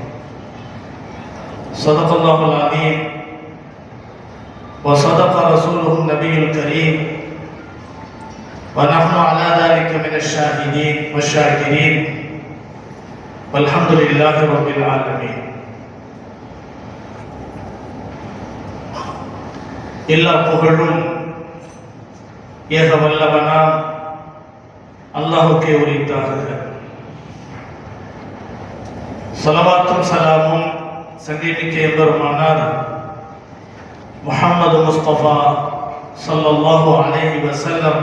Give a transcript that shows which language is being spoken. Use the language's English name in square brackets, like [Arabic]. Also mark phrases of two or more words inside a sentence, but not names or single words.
[Arabic] صدق الله العظيم وصدق رسوله النبي الكريم، ونحن على ذلك من الشاهدين والشاكرين، والحمد لله رب العالمين. [Tamil] எல்லா புகழும் ஏக வல்லவனாம் அல்லாஹுக்கே உரித்தாகுக. ஸலவாத்தும் சலாமும் சங்கீமிக்க எம்பெருமானார் முஹம்மது முஸ்தபா [Arabic] صلى الله عليه وسلم